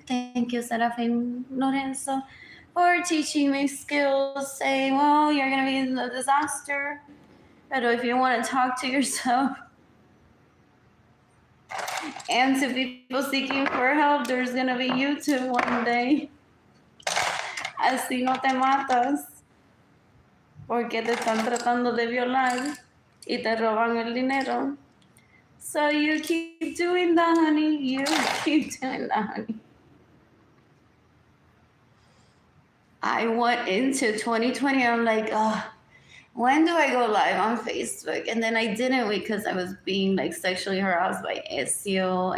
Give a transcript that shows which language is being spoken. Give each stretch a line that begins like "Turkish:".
English: Thank you, Arlene Lorenzo, for teaching me skills, saying, well, you're going to be in a disaster. But if you want to talk to yourself and to people seeking for help, there's going to be YouTube one day.
Spanish: Así no te matas. Porque te están tratando de violar y te roban el dinero.
English: So you keep doing that, honey. You keep doing that, honey. I went into 2020, I'm like, when do I go live on Facebook? And then I didn't because I was being like sexually harassed by SEO.